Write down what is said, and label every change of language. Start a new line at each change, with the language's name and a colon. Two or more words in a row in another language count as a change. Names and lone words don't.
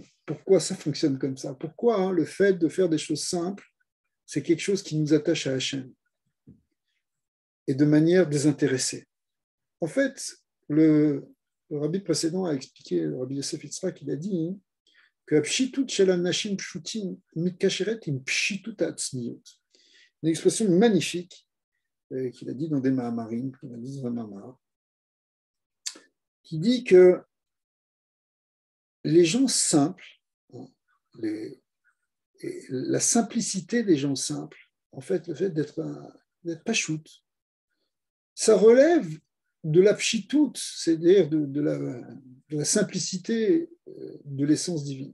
French: Pourquoi ça fonctionne comme ça? Pourquoi le fait de faire des choses simples, c'est quelque chose qui nous attache à Hachem et de manière désintéressée. En fait, le rabbi précédent a expliqué, le rabbi Yosef Yitzhak, il a dit que
Hebrew: פשיטות של אנשים פשוטים מתקשרת עם פשיטות העצמיות.
French: Une expression magnifique qu'il a dit dans des Mahamarim, qu'il a dit dans un Mahamar, qui dit que les gens simples, la simplicité des gens simples, en fait, le fait d'être pachout, ça relève de la pshitout, c'est-à-dire de la simplicité de l'essence divine.